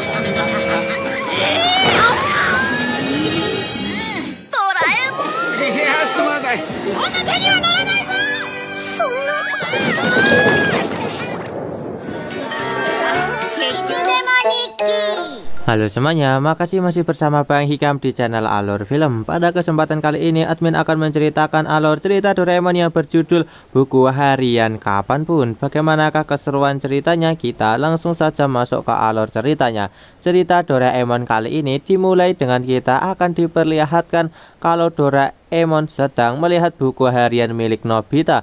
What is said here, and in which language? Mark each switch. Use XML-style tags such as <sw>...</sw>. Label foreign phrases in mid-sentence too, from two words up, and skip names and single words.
<ja>ドラえもん。いや、すまない。そんな手にはならないぞ。そんな。ヘイトデマ日記。</ja> <id>Halo semuanya, makasih masih bersama Bang Hikam di channel Alur Film. Pada kesempatan kali ini admin akan menceritakan alur cerita Doraemon yang berjudul Buku Harian Kapanpun. Bagaimanakah keseruan ceritanya? Kita langsung saja masuk ke alur ceritanya. Cerita Doraemon kali ini dimulai dengan kita akan diperlihatkan kalau Doraemon sedang melihat buku harian milik Nobita.</id>